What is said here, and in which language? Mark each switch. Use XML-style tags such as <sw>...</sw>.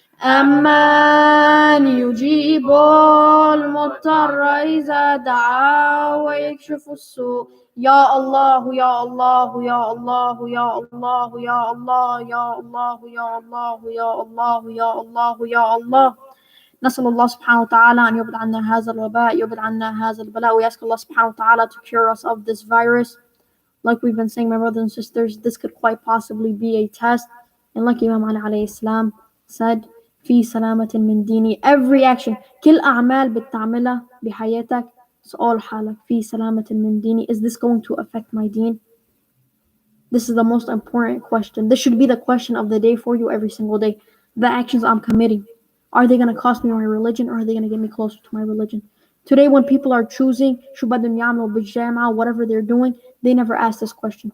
<ar>أمن يجيب المضطر إذا دعا ويكشف السوء. Ya Allah, Ya Allah, Ya Allah, Ya Allah, Ya Allah, Ya Allah, Ya Allah, Ya Allah, Ya Allah, Ya Allah. نسأل الله سبحانه وتعالى أن يبعد عنا هذا الوباء, يبعد عنا هذا البلاء.</ar> <en>We ask Allah subhanahu wa ta'ala to cure us of this virus. Like we've been saying, my brothers and sisters, this could quite possibly be a test. And like Imam Ali alayhi salam said,</en> <ar>في سلامة من ديني.</ar> <en>Every action,</en> <ar>كل أعمال بتعملها بحياتك, سؤال حالك في سلامة من ديني.</ar> <en>Is this going to affect my deen? This is the most important question. This should be the question of the day for you every single day. The actions I'm committing, are they going to cost me my religion, or are they going to get me closer to my religion? Today, when people are choosing</en> <ar>شو بدهم يعملوا بالجامعة,</ar> <en>whatever they're doing, they never ask this question.</en>